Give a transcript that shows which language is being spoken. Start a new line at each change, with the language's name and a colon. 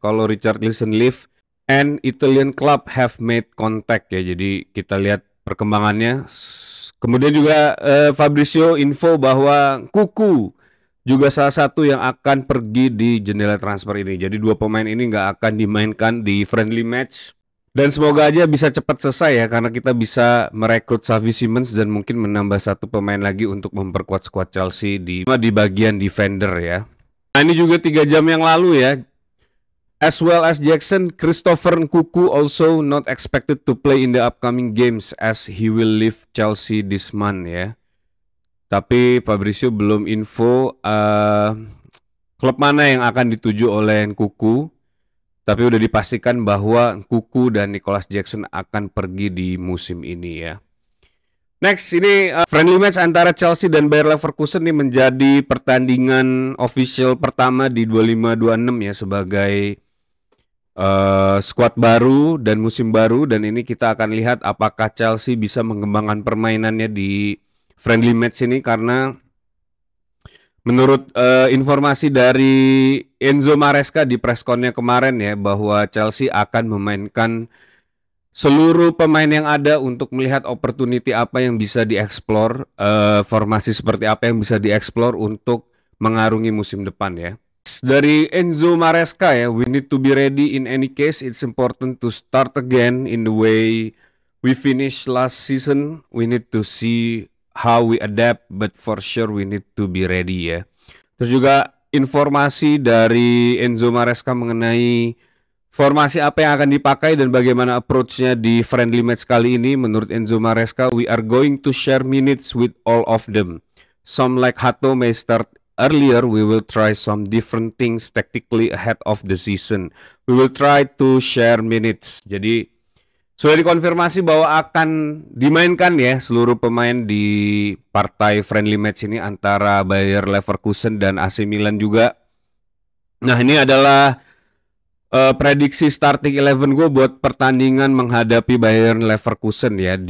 English: Kalau Richarlison leave and Italian club have made contact ya.
Indonesian: Jadi kita lihat perkembangannya. Kemudian juga Fabrizio info bahwa Kuku juga salah satu yang akan pergi di jendela transfer ini. Jadi dua pemain ini nggak akan dimainkan di friendly match. Dan semoga aja bisa cepat selesai ya, karena kita bisa merekrut Xavi Simons dan mungkin menambah satu pemain lagi untuk memperkuat skuad Chelsea di bagian defender ya. Nah, ini juga 3 jam yang lalu ya.
English: As well as Jackson, Christopher Nkunku also not expected to play in the upcoming games as he will leave Chelsea this month ya.
Indonesian: Tapi Fabrizio belum info klub mana yang akan dituju oleh Nkunku. Tapi udah dipastikan bahwa Nkunku dan Nicholas Jackson akan pergi di musim ini ya. Next, ini friendly match antara Chelsea dan Bayer Leverkusen ini menjadi pertandingan official pertama di 25-26 ya sebagai skuad baru dan musim baru. Dan ini kita akan lihat apakah Chelsea bisa mengembangkan permainannya di friendly match ini, karena menurut informasi dari Enzo Maresca di pressconnya kemarin ya, bahwa Chelsea akan memainkan seluruh pemain yang ada untuk melihat opportunity apa yang bisa dieksplor, formasi seperti apa yang bisa dieksplor untuk mengarungi musim depan ya. Dari Enzo Maresca ya,
English: we need to be ready in any case. It's important to start again in the way we finished last season. We need to see how we adapt, but for sure we need to be ready ya.
Indonesian: Terus juga informasi dari Enzo Maresca mengenai Formasi apa yang akan dipakai dan bagaimana approach-nya di friendly match kali ini? Menurut Enzo Maresca,
English: we are going to share minutes with all of them. Some like Hato may start earlier. We will try some different things tactically ahead of the season. We will try to share minutes.
Indonesian: Jadi sudah dikonfirmasi bahwa akan dimainkan ya seluruh pemain di partai friendly match ini antara Bayer Leverkusen dan AC Milan juga. Nah, ini adalah prediksi starting 11 gue buat pertandingan menghadapi Bayern Leverkusen ya.